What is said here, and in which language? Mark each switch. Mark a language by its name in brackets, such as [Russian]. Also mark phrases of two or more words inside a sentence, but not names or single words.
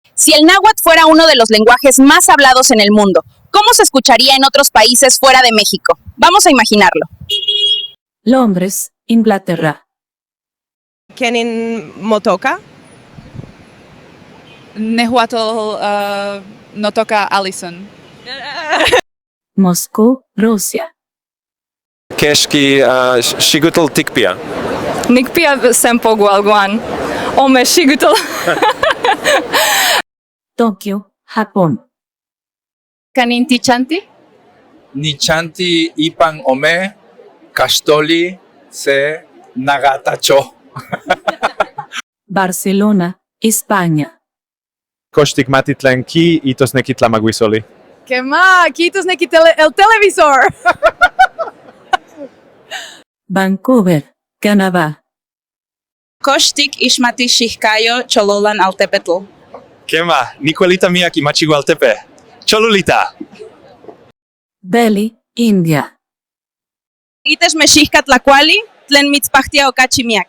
[Spanish] Si el náhuatl fuera uno de los lenguajes más hablados en el mundo, ¿cómo se escucharía en otros países fuera de México? Vamos a imaginarlo. Londres, Inglaterra. [Nahuatl languages] Kenin Motoka. Nehuatl no toca Allison. [Spanish] Moscú, Rusia. [Nahuatl languages] Keshki Shigutl Tikpia. Nikpia sempo gualguan. Ome shigutl. [Spanish] Tokio, Japón. [Nahuatl languages] Kanin tichanti? Nichanti ipan ome, kastoli se nagatacho. [Spanish] Barcelona, España. [Nahuatl languages] Koshtikmatitlan ki itos nekitlamaguisoli. [Spanish] ¿Qué más? Quitos el televisor. Vancouver, Canadá. [Nahuatl languages] Koshtik Ishmati Shihkayo Chololan Altepetl. Kema, Nicolita Miyaki Machigualtepe. Cholulita. [Spanish] Delhi, India. [Nahuatl languages] Ites Mexihka Tlacuali, Tlen Mitzpachtia Okachimiak.